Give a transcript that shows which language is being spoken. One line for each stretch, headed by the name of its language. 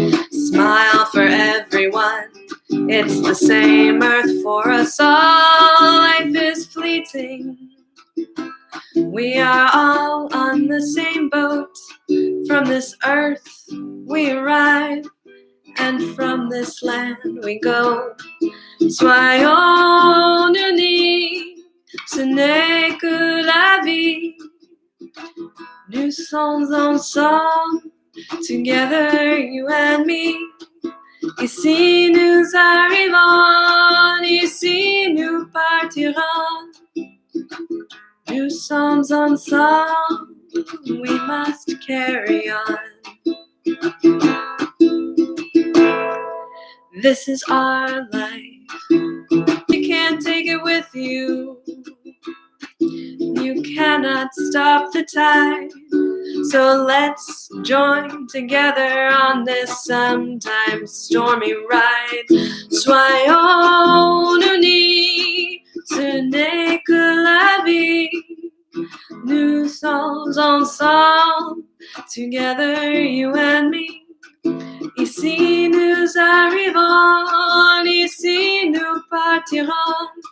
English: Smile for everyone, it's the same earth for us all. Life is fleeting, we are all on the same boat. From this earth we arrive, and from this land we go.
French: Soyons unis, ce n'est que la vie. Nous sommes ensemble,
English: together you and me.
French: Ici nous arrivons, ici nous partirons. Nous sommes ensemble,
English: we must carry on. This is our life, you can't take it with you. You cannot stop the tide, so let's join together on this sometimes stormy ride.
French: Soyons unis, ce n'est que la vie. Nous sommes ensemble,
English: together you and me.
French: Ici nous arrivons, ici nous partirons.